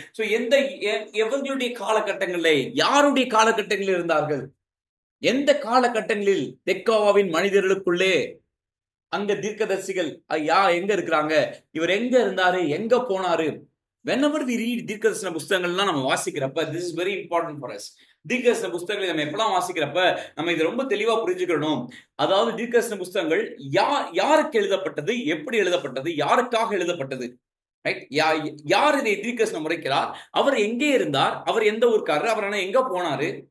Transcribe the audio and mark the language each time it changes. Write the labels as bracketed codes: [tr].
[ta] so எந்த எவர்களுடைய காலகட்டங்களிலே, யாருடைய காலகட்டங்களில் இருந்தார்கள், எந்த காலகட்டங்களில் தெக்கோவாவின் மனிதர்களுக்குள்ளே அங்க தீர்க்கதரிசிகள் எங்க இருக்கிறாங்க, இவர் எங்க இருந்தாரு, எங்க போனாரு. [en] whenever we read [ta] தீர்க்கதரிசன புத்தகங்கள்லாம் நம்ம வாசிக்கிறப்ப, [en] this is very important for us. [ta] தீர்க்கதரிசன புத்தகங்களை நம்ம எப்பலாம் வாசிக்கிறப்ப நம்ம இதை ரொம்ப தெளிவா புரிஞ்சுக்கணும். அதாவது தீர்க்கதரிசன புத்தகங்கள் யாருக்கு எழுதப்பட்டது, எப்படி எழுதப்பட்டது, யாருக்காக எழுதப்பட்டது, ரைட்? யார் இதை தீர்க்கதரிசனம் உரைக்கிறார், அவர் எங்கே இருந்தார், அவர் எந்த ஊருக்காரர், அவர் எங்க போனாரு.